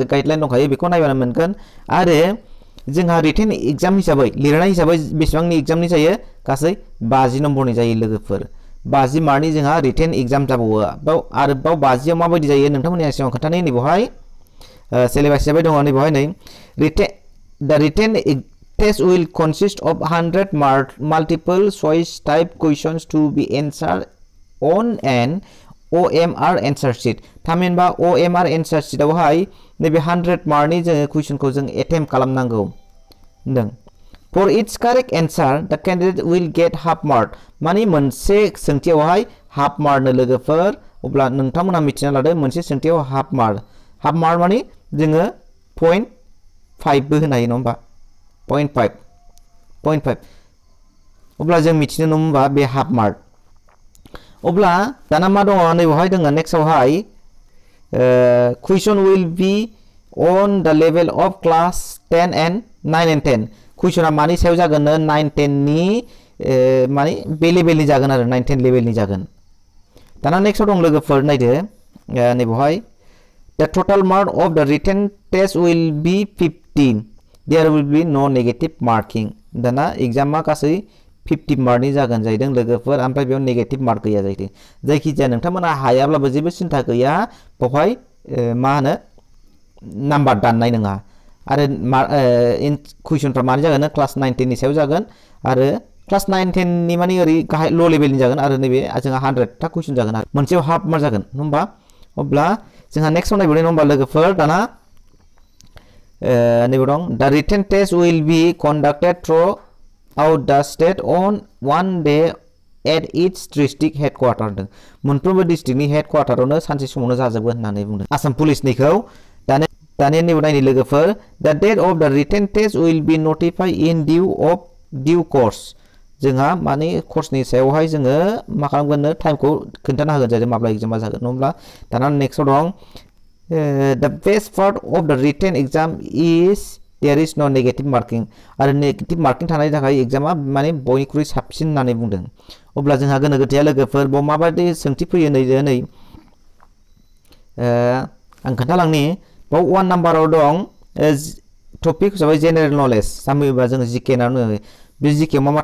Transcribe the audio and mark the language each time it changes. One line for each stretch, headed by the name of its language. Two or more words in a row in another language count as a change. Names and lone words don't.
Bodo: गाइडलाइन दंखायो बेखौ नायबानो मोनगोन आरो जोंहा
English: written exam
Bodo: हिसाबै लिरनाय हिसाबै बेसेबांनि एग्जामनि जायो गासै 50 नम्बरनि जायो लोगोफोर 50 मार्कनि जोंहा
English: written exam
Bodo: जाबावो आरो बाव 50 आव माबायदि जायो नोंथांमोननि सिगाङाव खोन्थानाय नैबेवहाय सिलेबास हिसाबै दङ नैबेवहाय नै
English: the written test will consist of 100 multiple choice type questions to be answered on an OMR answer sheet
Bodo: थामहिनबा
English: OMR answer sheet
Bodo: आवहाय नैबे 100 मार्कनि जोङो कुइसनखौ जों एटेम्प्ट खालामनांगौ होनदों
English: for each correct answer the candidate will get half mark
Bodo: माने मोनसे सोंथियावहाय
English: half mark
Bodo: नो लोगोफोर अब्ला नोंथांमोना मिथिना लादो मोनसे सोंथियाव
English: half mark
Bodo: माने जोङो 0.5 बो होनो हायो नङा होमबा 0.5 अब्ला जों मिथिनो नङा होमबा बे
English: half mark
Bodo: अब्ला दाना मा दङ नैबेवहाय दङ नेक्स्टआवहाय
English: question will be on the level of class 10 and 9 and 10
Bodo: कुइसना मानि सायाव जागोन 9 10 नि माने बे लेभेलनि जागोन आरो 9 10 लेभेलनि जागोन दाना नेक्स्टआव दं लोगोफोर नायदो नैबेवहाय
English: the total mark of the written test will be 15 there will be no negative marking
Bodo: दाना एग्जामा गासै 50 मार्कनि जागोन जाहैदों लोगोफोर ओमफ्राय बेयाव
English: negative mark
Bodo: गैया जाहैदों जायखिजाया नोंथांमोना हायाब्लाबो जेबो सिन्था गैया बेवहाय मा होनो नाम्बार दाननाय नङा आरो कुइसनफ्रा मानि जागोन क्लास 9 10 नि सायाव जागोन आरो क्लास 9 10 नि माने ओरै गाहाय
English: low level
Bodo: जागोन आरो नैबे जोंहा 100 था कुइसन जागोन आरो मोनसेयाव
English: half mark
Bodo: जागोन होमबा अब्ला जोंहा नेक्स्टआव नायबावनाय नम्बर लोगोफोर दाना नैबे दं
English: the written test will be conducted throughout the state on one day at each district headquarter
Bodo: होनदों मोनफ्रोमबो डिस्ट्रिक्टनि हेडक्वार्टारावनो सानसे समावनो जाजोबगोन होननानै बुंदों आसाम पुलिसनिखौ दानिया नैबे नायनि लोगोफोर
English: the date of the written test will be notified in due course
Bodo: जोंहा माने कर्सनि सायावहाय जोङो मा खालामगोन टाइमखौ खोन्थाना होगोन जाहैदों माब्ला एग्जामा जागोन नङाब्ला दाना नेक्स्टआव दं
English: the best part of the written exam is there is no negative marking
Bodo: आरो नेगेटिभ मार्किं थानायनि थाखाय एग्जामा माने बयनिख्रुइ साबसिन होननानै बुंदों अब्ला जोंहा गोनो गोथोया लोगोफोर बाव माबायदि सोंथि फैयो नै आं खोन्थालांनि बाव 1 नाम्बाराव दं टपिक हिसाबै
English: general knowledge
Bodo: सामोबा जों जिके होननानै बे जिके मा